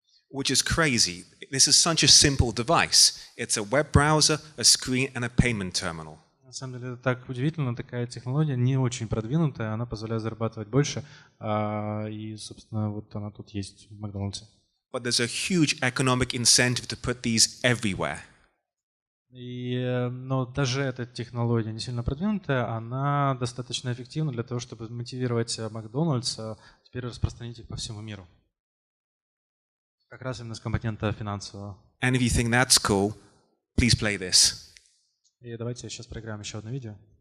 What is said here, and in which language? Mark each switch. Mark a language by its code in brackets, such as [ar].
[en] Which is crazy. This is such a simple device. It's a web browser, a screen, and a payment terminal. [ru] На самом деле, это так удивительно, такая технология не очень продвинутая, она позволяет зарабатывать больше, и, собственно, вот она тут есть в Макдональдсе. [en] But there's a huge economic incentive to put these everywhere. [ru] Но даже эта технология не сильно продвинутая, она достаточно эффективна для того, чтобы мотивировать Макдональдс теперь распространить их по всему миру. Как раз именно с компонента финансового. [en] And if you think that's cool, please play this. [ru] И давайте сейчас проиграем еще одно видео.